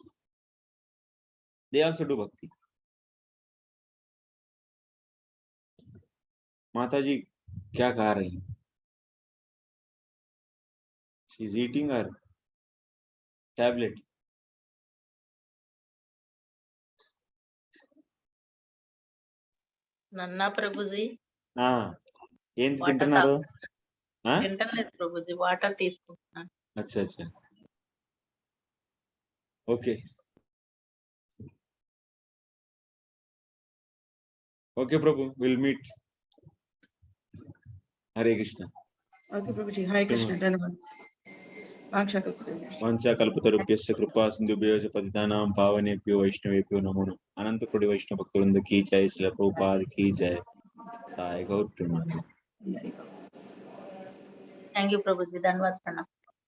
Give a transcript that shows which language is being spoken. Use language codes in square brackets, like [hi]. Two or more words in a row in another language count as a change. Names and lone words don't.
[en] They also do bhakti. Mataji, [hi] क्या खा रही? [en] She's eating her tablet. [te] Nanna Prabhuji. ఏంటి తింటున్నారు? తింటలేదు ప్రభుజీ, వాటర్ తీసుకుంటున్నాను. [en] అచ్చా. okay Prabhu, will meet. హరే కృష్ణ. Okay, Prabhuji. Hare Krishna. [sa] వాంఛాకల్పతరుభ్యశ్చ కృపా సింధుభ్యో చ పతితానాం పావనేభ్యో వైష్ణవేభ్యో నమో నమః. [hi] अनंत कोटि वैष्णव भक्तवृंद की जय, श्रील प्रभुपाद की जय. సాయి గౌర్ ప్రేమానంద. [en] thank you ప్రభుజీ, ధన్యవాదాలు.